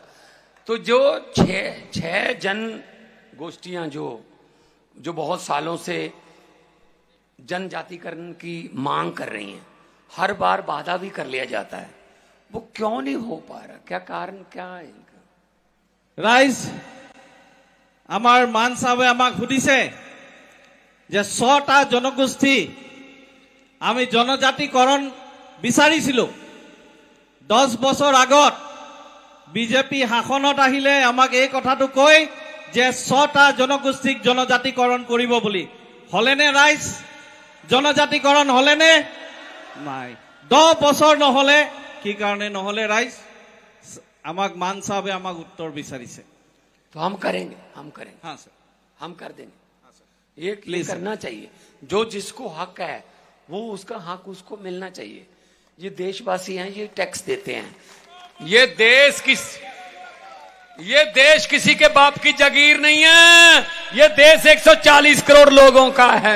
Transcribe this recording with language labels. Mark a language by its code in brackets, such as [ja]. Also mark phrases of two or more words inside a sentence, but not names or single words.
[hi] तो जो छह जन गोष्ठियां जो बहुत सालों से जनजातिकरण की मांग कर रही हैं, हर बार बाधा भी कर लिया जाता है, वो क्यों नहीं हो पा रहा, क्या कारण क्या है इनका? [as] राइज আমার মান সাহেবে আমাক সুধিছে যে 100টা জনগোষ্ঠী আমি জনজাতিকরণ বিচাৰিছিলো 10 বছৰ আগত। বিজেপি শাসনত আহিলে আমাক এই কথাটো কয় যে 100টা জনগোষ্ঠীক জনজাতিকৰণ কৰিব বুলি। হলেনে ৰাইজ? জনজাতিকৰণ হলেনে নাই? 10 বছৰ নহলে কি কাৰণে নহলে ৰাইজ? আমাক মান সাহেবে আমাক উত্তৰ বিচাৰিছে। [hi] तो हम करेंगे, हम करेंगे। हाँ सर, हम कर देंगे। हाँ सर, ये करना चाहिए, जो जिसको हक है वो उसका हक उसको मिलना चाहिए। ये देशवासी हैं, ये टैक्स देते हैं, ये देश किसी के बाप की जागीर नहीं है, ये देश 140 करोड़ लोगों का है।